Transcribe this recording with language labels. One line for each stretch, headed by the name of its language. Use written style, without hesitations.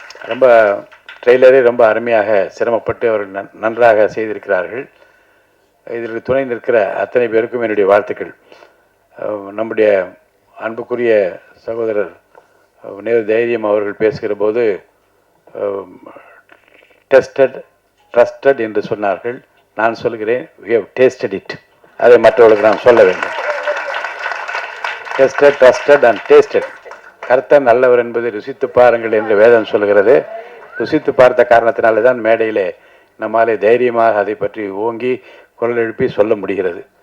Tamil: ரொம்ப ட்ரெய்லரே ரொம்ப அருமையாக சிரமப்பட்டு அவர்கள் நன்றாக செய்திருக்கிறார்கள். இதற்கு துணை நிற்கிற அத்தனை பேருக்கும் என்னுடைய வாழ்த்துக்கள். நம்முடைய அன்புக்குரிய சகோதரர் நேரு தைரியம் அவர்கள் பேசுகிற போது
English: tested trusted
Tamil: என்று சொன்னார்கள். நான் சொல்கிறேன்
English: we have tasted it.
Tamil: அதை மற்றவர்களுக்கு நாம் சொல்ல வேண்டும்.
English: tested trusted and tasted
Tamil: கர்த்தர் நல்லவர் என்பதை ருசித்து பாருங்கள் என்று வேதம் சொல்கிறது. ருசித்து பார்த்த காரணத்தினால தான் மேடையிலே நம்மாலே தைரியமாக அதை பற்றி ஓங்கி குரல் எழுப்பி சொல்ல முடிகிறது.